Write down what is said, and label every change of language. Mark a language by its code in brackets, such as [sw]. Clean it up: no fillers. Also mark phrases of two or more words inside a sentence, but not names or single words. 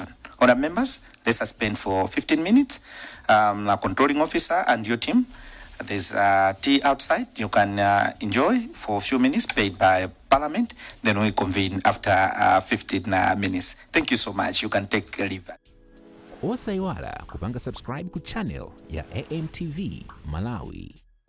[en] Honourable members, let's suspend for 15 minutes. Controlling officer and your team, there's tea outside. You can enjoy for a few minutes, paid by Parliament. Then we convene after 15 minutes. Thank you so much. You can take a leave. [ny] Osaiwala kupanga subscribe ku channel ya AMTV Malawi.